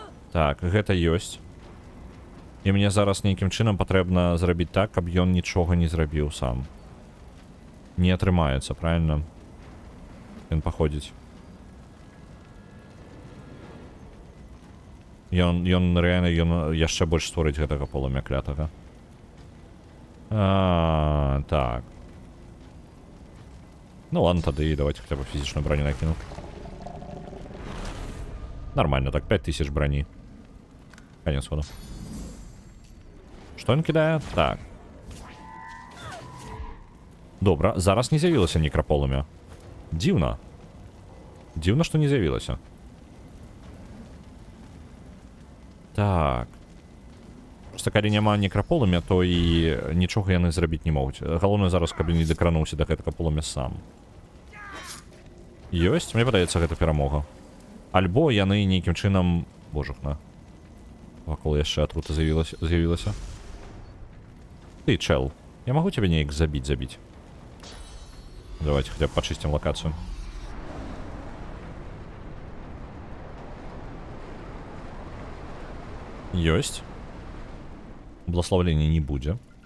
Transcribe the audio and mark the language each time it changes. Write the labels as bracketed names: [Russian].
[Belarusian] Так, гэта ёсць. І мне зараз нейкім чынам патрэбна зрабіць так, каб ён нічога не зрабіў сам. Не атрымаецца, правильно? Ён паходзіць. Ён рэальна, ён яшчэ больш створыць гэтага полымя клятага. Так. [Russian] Ну ладно, тогда давайте хотя бы физичную броню накину. Нормально, так, 5000 брони. Конец хода. Что [Ukrainian] він кидає? [Russian] Так. [Ukrainian] Добре, зараз не з'явилося некрополем'я. Дивно. Дивно, що не з'явилося. Так. [Belarusian] Просто калі няма некрополем'я, то і нічого яны зрабіць не могуць. Галоўнае зараз, каб не дакрануўся да гэтага полымя сам. Ёсць, мне падаецца, гэта перамога. Альбо яны нейкім чынам... Божухна. Вакол яшчэ атрута з'явілася. [Russian] Ты, чел, я могу тебя неяк забить? Давайте хотя бы почистим локацию. Есть. Благословления не будет.